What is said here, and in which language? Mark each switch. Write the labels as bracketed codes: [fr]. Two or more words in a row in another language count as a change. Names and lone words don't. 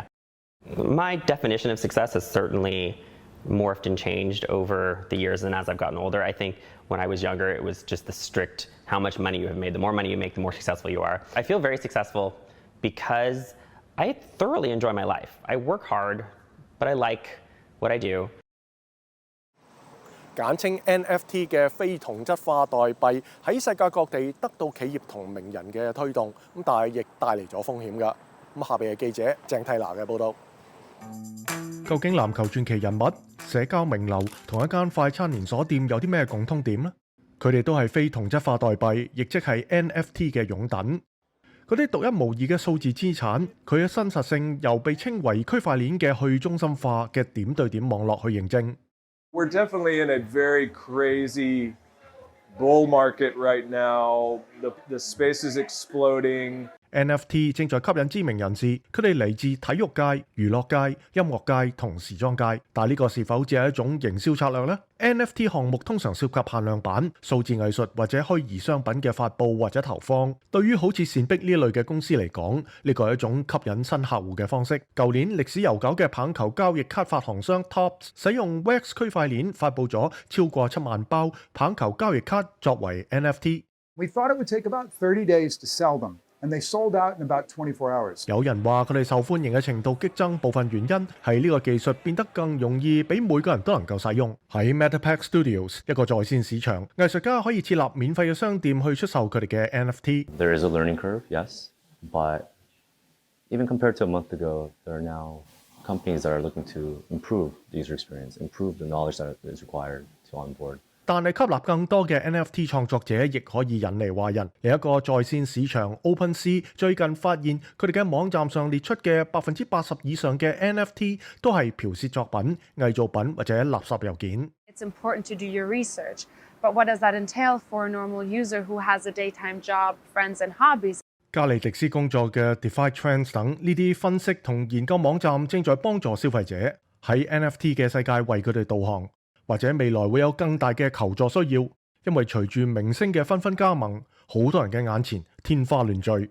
[en] My definition of success has certainly morphed and changed over the years and as I've gotten older. I think when I was younger, it was just the strict how much money you have made. The more money you make, the more successful you are. I feel very successful because I thoroughly enjoy my life. I work hard, but I like what I do. [yue] 簡稱 NFT 嘅非同質化代幣喺世界各地得到企業同名人嘅推動，但係亦帶嚟咗風險㗎。下邊係記者鄭蒂娜嘅報導。究竟籃球傳奇人物、社交名流同一間快餐連鎖店有啲咩共通點呢？佢哋都係非同質化代幣，亦即係 NFT 嘅擁躉。嗰啲獨一無二嘅數字資產，佢嘅真實性由被稱為區塊鏈嘅去中心化嘅點對點網絡去認證。 [en] We're definitely in a very crazy bull market right now. The space is exploding. [yue] NFT 正在吸引知名人士，佢哋嚟自體育界、娛樂界、音樂界同時裝界。但係呢個是否只係一種營銷策略呢？ NFT 項目通常涉及限量版、數字藝術或者虛擬商品嘅發布或者投放。對於好似善碧呢類嘅公司嚟講，呢個係一種吸引新客戶嘅方式。舊年歷史悠久嘅棒球交易卡發行商 Topps 使用 Wax 區塊鏈發布咗超過7萬包棒球交易卡作為 NFT。 [en] We thought it would take about 30 days to sell them. And they sold out in about 24 hours. [yue] 有人話佢哋受歡迎嘅程度激增，部分原因係呢個技術變得更容易，俾每個人都能夠使用。喺 MetaPack Studios 一個在線市場，藝術家可以設立免費嘅商店去出售佢哋嘅 NFT。 [en] There is a learning curve, yes, but even compared to a month ago, there are now companies that are looking to improve the user experience, improve the knowledge that is required to onboard. [yue] 但係吸納更多嘅 NFT 創作者，亦可以引嚟華人。另一個在線市場 OpenSea 最近發現，佢哋嘅網站上列出嘅80%以上嘅 NFT 都係剽竊作品、偽造品或者垃圾郵件。 [en] it's important to do your research. But what does that entail for a normal user who has a daytime job, friends, and hobbies? [yue] 加利迪斯工作嘅 Defy Trends 等呢啲分析同研究網站正在幫助消費者喺 NFT 嘅世界為佢哋導航，或者未來會有更大嘅求助需要，因為隨住明星嘅紛紛加盟，好多人嘅眼前天花亂墜。